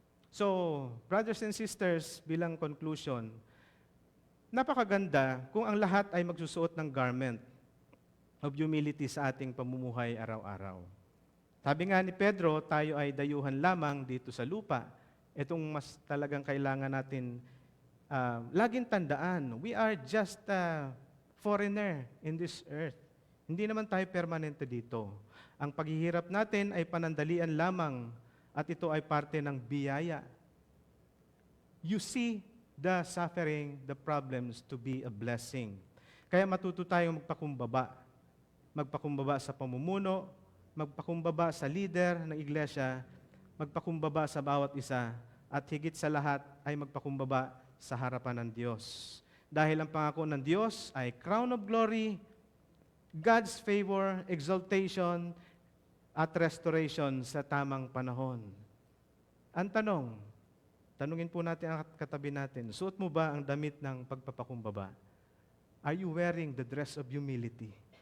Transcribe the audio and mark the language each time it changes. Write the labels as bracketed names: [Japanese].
[Filipino] So, brothers and sisters, bilang conclusion, napakaganda kung ang lahat ay magsusuot ng [English] garment of humility [Filipino] sa ating pamumuhay araw-araw. Sabi nga ni Pedro, tayo ay dayuhan lamang dito sa lupa. Itong mas talagang kailangan natin laging tandaan, [English] we are just a foreigner in this earth. [Filipino] Hindi naman tayo permanente dito. Ang paghihirap natin ay panandalian lamang at ito ay parte ng biyaya. [English] You see the suffering, the problems to be a blessing. [Filipino] Kaya matuto tayong magpakumbaba. Magpakumbaba sa pamumuno, magpakumbaba sa leader ng iglesia, magpakumbaba sa bawat isa, at higit sa lahat ay magpakumbaba sa harapan ng Diyos. Dahil ang pangako ng Diyos ay [English] crown of glory, [Filipino] God's favor, exaltation, at restoration sa tamang panahon. Ang tanungin po natin ang katabi natin, suot mo ba ang damit ng pagpapakumbaba? [English] Are you wearing the dress of humility?